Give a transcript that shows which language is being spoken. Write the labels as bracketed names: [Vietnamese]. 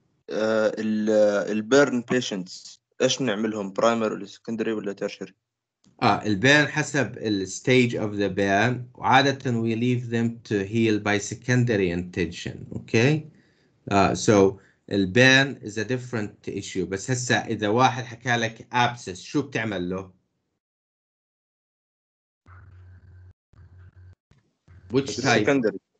[Arabic] البيرن بيشنتس ايش بنعملهم، برايمري ولا سكندري ولا تيرشري؟ [English] البيرن [Arabic] حسب الستيج [English] of the burn، وعادة we leave them to heal by secondary intention. Okay. So البيرن is a different issue. [Arabic] بس هسه إذا واحد حكى لك abscess شو بتعمل له؟ [English] Which type?